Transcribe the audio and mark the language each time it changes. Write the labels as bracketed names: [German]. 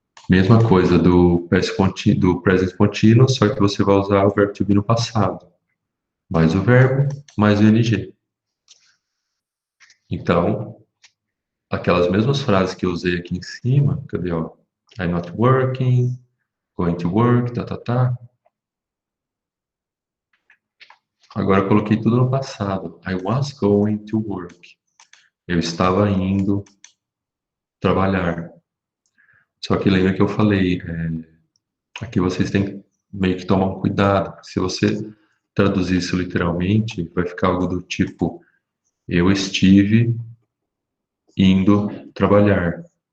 [Portuguese] Mesma coisa do present continuous, só que você vai usar o verbo to be no passado. Mais o verbo, mais o ing. Então, aquelas mesmas frases que eu usei aqui em cima, cadê, ó? [English] I'm not working, going to work, [Portuguese] tá, tá, tá. Agora eu coloquei tudo no passado. [English] I was going to work. [Portuguese] Eu estava indo trabalhar. Só que lembra que eu falei, aqui vocês têm que meio que tomar um cuidado. Se você traduzir isso literalmente, vai ficar algo do tipo, eu estive indo trabalhar.